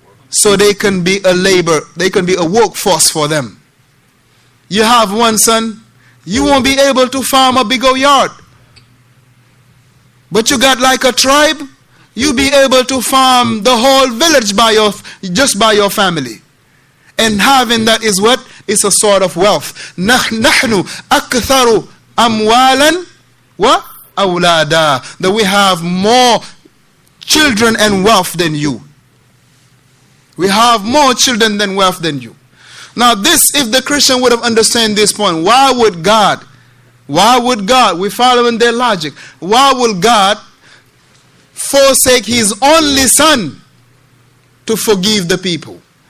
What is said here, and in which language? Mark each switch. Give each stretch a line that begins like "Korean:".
English: So they can be a labor, they can be a workforce for them. You have one son, you won't be able to farm a bigger yard. But you got like a tribe, you'll be able to farm the whole village just by your family. And having that is what? It's a sort of wealth.
Arabic: نحن أكثر أموالا وأولادا.
English: That we have more children and wealth than you. We have more children than wealth than you. Now this, if the Christian would have understood this point, why would God, we're following their logic, why would God forsake his only son to forgive the people?